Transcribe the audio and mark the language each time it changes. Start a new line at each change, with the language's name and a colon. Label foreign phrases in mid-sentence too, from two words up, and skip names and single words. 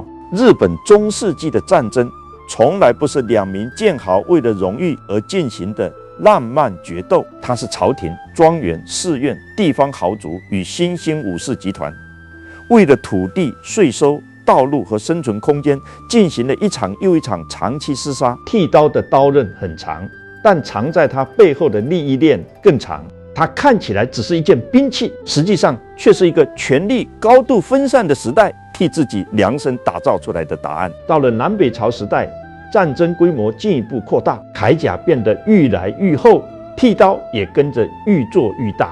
Chinese: 日本中世紀的戰爭從來不是兩名劍豪為了榮譽而進行的浪漫決鬥，它是朝廷、莊園、寺院、地方豪族與新興武士集團為了土地、稅收、道路和生存空間進行了一場又一場長期廝殺。剃刀的刀刃很長，但藏在它背後的利益鏈更長。它看起來只是一件兵器，實際上卻是一個權力高度分散的時代替自己量身打造出來的答案。到了南北朝时代，戰爭規模進一步擴大，鎧甲變得愈來愈厚，剃刀也跟着愈做愈大。